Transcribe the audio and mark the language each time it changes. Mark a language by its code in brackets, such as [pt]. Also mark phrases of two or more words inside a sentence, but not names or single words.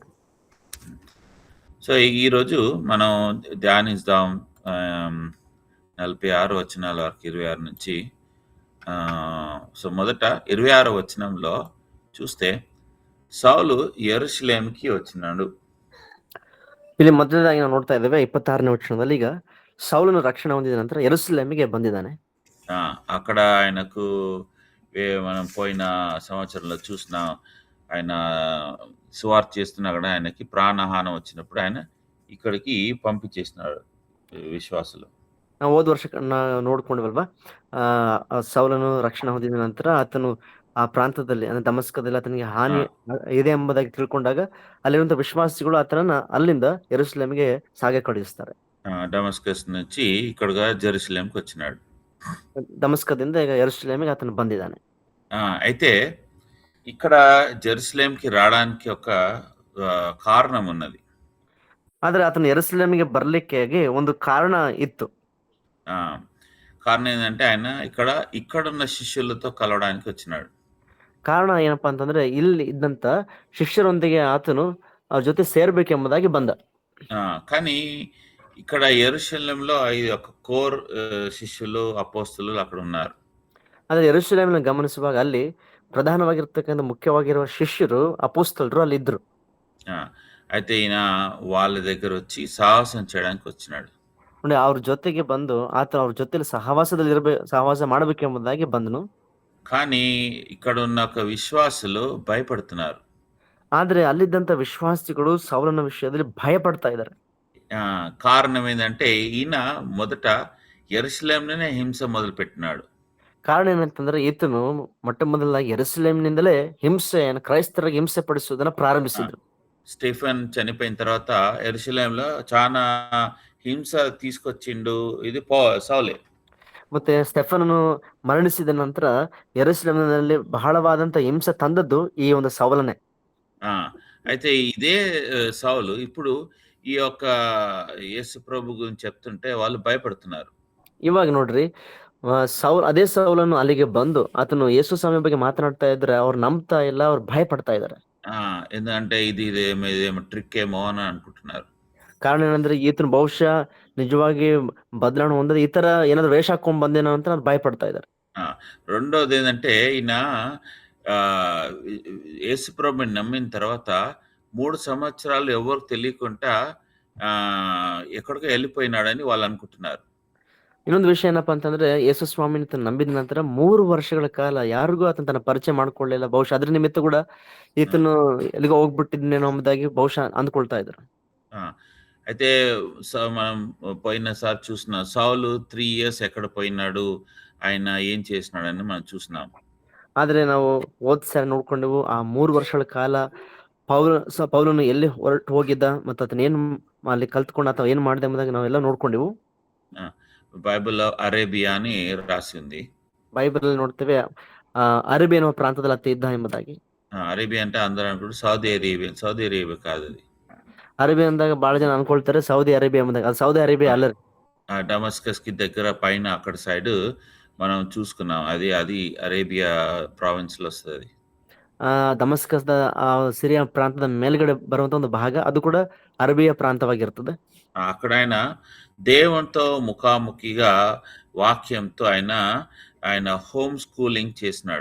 [te] సో ఈరోజు మనం ధ్యానిద్దాం 46 వచనాల వరకు 26 నుంచి. సో మొదట 26 వచనంలో చూస్తే సౌలు యెరూషలేముకి వచ్చినాడు. [kn] ಇಲ್ಲಿ ಮೊದಲನೇದಾಗಿ ನಾವು ನೋಡ್ತಾ ಇದ್ದೇವೆ 26ನೇ ವಚನದಲ್ಲಿ, ಈಗ ಸೌಲನು ರಕ್ಷಣೆ ಹೊಂದಿದ ನಂತರ ಯೆರೂಸಲೇಮಿಗೆ ಬಂದಿದ್ದಾನೆ. [te] అక్కడ ఆయనకు మనం పోయిన సంవత్సరంలో చూసిన ఆయన సువార్త చేస్తున్నా కూడా ఆయనకి ప్రాణహానం వచ్చినప్పుడు ఆయన ఇక్కడికి పంపించేసినాడు విశ్వాసులు. [kn] ನಾವು ಹೋದ ವರ್ಷ ನೋಡ್ಕೊಂಡ್ವಲ್ವಾ, ಸೌಲನು ರಕ್ಷಣೆ ಹೊಂದಿದ ನಂತರ ಆತನು ಆ ಪ್ರಾಂತದಲ್ಲಿ ಅಂದ್ರೆ ದಮಸ್ಕದಲ್ಲಿ ಆತನಿಗೆ ಹಾನಿ ಇದೆ ಎಂಬುದಾಗಿ ತಿಳ್ಕೊಂಡಾಗ ಅಲ್ಲಿರುವಂತಹ ವಿಶ್ವಾಸಿಗಳು ಆತನನ್ನ ಅಲ್ಲಿಂದ ಯೆರೂಸಲೇಮಿಗೆ ಸಾಗೆ ಕಳುಹಿಸ್ತಾರೆ. [te] డమస్కస్ నుంచి ఇక్కడగా జెరూసలేంకి వచ్చినాడు. [kn] ದಮಸ್ಕದಿಂದ ಈಗ ಯೆರೂಸಲೇಮಿಗೆ ಆತನು ಬಂದಿದ್ದಾನೆ. [te] అయితే ఇక్కడ జెరూసలేంకి రావడానికి ఒక కారణం ఉన్నది. [kn] ಆದ್ರೆ ಆತನು ಯೆರೂಸಲೇಮಿಗೆ ಬರ್ಲಿಕ್ಕೆ ಒಂದು ಕಾರಣ ಇತ್ತು. [te] కారణం ఏంటంటే ఆయన ఇక్కడున్న శిష్యులతో కలవడానికి వచ్చినాడు. [kn] ಕಾರಣ ಏನಪ್ಪಾ ಅಂತಂದ್ರೆ ಇಲ್ಲಿ ಇದ್ದಂತ ಶಿಷ್ಯರೊಂದಿಗೆ ಆತನು ಅವ್ರ ಜೊತೆ ಸೇರ್ಬೇಕೆಂಬುದಾಗಿ ಬಂದ. [te] కానీ ఇక్కడ యెరూషలేంలో ఒక కోర్ శిష్యులు, అపోస్తలు అక్కడ ఉన్నారు. [kn] ಆದ್ರೆ ಯೆರೂಸಲೇಮಿನ ಗಮನಿಸುವಾಗ ಅಲ್ಲಿ ಪ್ರಧಾನವಾಗಿರ್ತಕ್ಕಂಥ ಮುಖ್ಯವಾಗಿರುವ ಶಿಷ್ಯರು, ಅಪೋಸ್ತಲರು ಅಲ್ಲಿ ಇದ್ರು. [te] అయితే ఈయన వాళ్ళ దగ్గర వచ్చి సాహసం చేయడానికి వచ్చినాడు. [kn] ನೋಡಿ, ಅವ್ರ ಜೊತೆಗೆ ಬಂದು ಆತ ಅವ್ರ ಜೊತೆಲಿ ಸಹವಾಸ ಮಾಡಬೇಕೆಂಬುದಾಗಿ ಬಂದನು. [te] కానీ ఇక్కడ ఉన్న ఒక విశ్వాసులు భయపడుతున్నారు. [kn] ಆದ್ರೆ ಅಲ್ಲಿದ್ದಂತ ವಿಶ್ವಾಸಿಗಳು ಸೌಲನ ವಿಷಯದಲ್ಲಿ ಭಯ ಪಡ್ತಾ ಇದ್ದಾರೆ. [te] కారణం ఏంటంటే ఈయన మొదట యెరూషలేంలోనే హింస మొదలు పెట్టినాడు. [kn] ಕಾರಣ ಏನಂತಂದ್ರೆ ಈತನು ಮೊಟ್ಟ ಮೊದಲಾಗಿ ಯೆರೂಸಲೇಮಿನಿಂದಲೇ ಕ್ರೈಸ್ತರಿಗೆ ಹಿಂಸೆ ಪಡಿಸುವುದನ್ನ ಪ್ರಾರಂಭಿಸಿದ್ರು. [te] స్టెఫెన్ చనిపోయిన తర్వాత యెరూషలేంలో చాలా హింస తీసుకొచ్చిండు. ఇది సౌలే. [kn] ಮತ್ತೆ ಸ್ಟೆಫನನು ಮರಣಿಸಿದ ನಂತರ ಯೆರೂಸಲೇಮಿನಲ್ಲಿ ಬಹಳವಾದಂತ ಹಿಂಸೆ ತಂದದ್ದು ಈ ಒಂದು ಸೌಲನೇ. [te] అయితే ఇదే సౌలు ఇప్పుడు ఈ యొక్క యేసు ప్రభు గురించి చెప్తుంటే వాళ్ళు భయపడుతున్నారు. [kn] ಇವಾಗ ನೋಡ್ರಿ, ಅದೇ ಸೌಲನು ಅಲ್ಲಿಗೆ ಬಂದು ಆತನು ಯೇಸು ಸ್ವಾಮಿ ಬಗ್ಗೆ ಮಾತನಾಡ್ತಾ ಇದ್ರೆ ಅವ್ರು ನಂಬ್ತಾ ಇಲ್ಲ, ಅವ್ರು ಭಯ ಪಡ್ತಾ ಇದ್ದಾರೆ. [te] ఎందుకంటే ఇదేమో ట్రిక్ ఏమో అని అనుకుంటున్నారు. [kn] ಕಾರಣ ಏನಂದ್ರೆ ಈತನು ಬಹುಶಃ ನಿಜವಾಗಿ ಬದಲಾವಣೆ ಹೊಂದದ ಈ ತರ ಏನಾದ್ರು ವೇಷ ಹಾಕೊಂಡ್ ಬಂದೇನೋ ಅಂತ ಭಯ ಪಡ್ತಾ ಇದ್ದಾರೆ. [te] రెండోది ఏంటంటే ఈయన యేసు ప్రభుని నమ్మిన తర్వాత 3 సంవత్సరాలు ఎవరికి తెలియకుండా ఎక్కడికో వెళ్ళిపోయినాడని వాళ్ళు అనుకుంటున్నారు. [kn] ಇನ್ನೊಂದು ವಿಷಯ ಏನಪ್ಪಾ ಅಂತಂದ್ರೆ, ಯೇಸು ಸ್ವಾಮಿನ ನಂಬಿದ ನಂತರ 3 ವರ್ಷಗಳ ಕಾಲ ಯಾರಿಗೂ ಆತನ ತನ್ನ ಪರಿಚಯ ಮಾಡ್ಕೊಳ್ಳಿಲ್ಲ. ಬಹುಶಃ ಅದ್ರ ನಿಮಿತ್ತ ಕೂಡ ಈತನು ಎಲ್ಲಿಗೋ ಹೋಗ್ಬಿಟ್ಟಿದ್ನೇನೋ ಎಂಬುದಾಗಿ ಬಹುಶಃ ಅಂದ್ಕೊಳ್ತಾ ಇದ್ರು. [te] అయితే మనం పోయినసారి చూసిన సౌలు 3 years ఎక్కడ పోయినాడు, ఆయన ఏం చేసినాడని మనం చూసినాం. [kn] ಆದ್ರೆ ನಾವು ಓದ್ಸಾರಿ ನೋಡ್ಕೊಂಡೆವು, ಆ 3 ವರ್ಷಗಳ ಕಾಲ ಪೌಲನು ಎಲ್ಲಿ ಹೊರಟು ಹೋಗಿದ್ದ, ಮತ್ತೆ ಆತನ ಏನ್ ಅಲ್ಲಿ ಕಲ್ತ್ಕೊಂಡು ಆತ ಏನ್ ಮಾಡಿದೆ ಎಂಬುದಾಗಿ ನಾವೆಲ್ಲ ನೋಡ್ಕೊಂಡೆವು. [te] ఆ! బైబిల్‌లో అరేబియా అని రాసి ఉంది. [kn] ಬೈಬಲಲ್ಲಿ ನೋಡ್ತೇವೆ ಅರೇಬಿಯಾ ಎನ್ನುವ ಪ್ರಾಂತದಲ್ಲಿ ಆತ ಇದ್ದ ಎಂಬುದಾಗಿ. [te] అరేబియా అంటే అందరూ అనుకుంటారు సౌదీ అరేబియా. సౌదీ అరేబియా కాదది. [kn] ಅರೇಬಿಯಾ ಅಂದಾಗ ಬಹಳ ಜನ ಅನ್ಕೊಳ್ತಾರೆ ಸೌದಿ ಅರೇಬಿಯಾ ಎಂಬುದಾಗಿ. ಅದು ಸೌದಿ ఆ! ಅರೇಬಿಯಾ ಅಲ್ಲ ರೀ. [te] డమస్కస్‌కి దగ్గర పైన అక్కడ సైడు మనం చూసుకున్నాం. అది అరేబియా ప్రావిన్స్‌లో వస్తదది. [kn] ದಮಸ್ಕಸ್‌ದ ಸಿರಿಯಾ ಪ್ರಾಂತದ ಮೇಲ್ಗಡೆ ಬರುವಂತ ಒಂದು ಭಾಗ ಅದು ಕೂಡ ಅರೇಬಿಯಾ ಪ್ರಾಂತವಾಗಿರ್ತದೆ. [te] అక్కడాయన దేవునితో ముఖాముఖిగా వాక్యంతో ఆయన [en] home schooling [te] చేసినాడు.